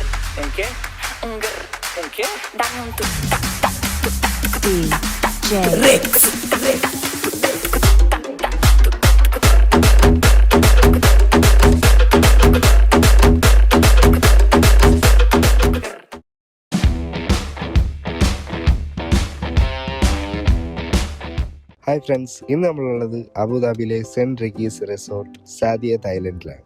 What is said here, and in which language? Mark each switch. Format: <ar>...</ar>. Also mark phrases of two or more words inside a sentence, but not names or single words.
<es>¿En qué? ¿En qué? Dame un tuk tac tac tuk tac DJ Rex.</es> <en>Hi friends,</en> <ml>ഇന്ന് നമ്മളുള്ളത് അബുദാബിയിലെ സെന്റ് റിഗീസ് റിസോർട്ട് സാദിയ തായ്ലൻഡിലാണ്.</ml>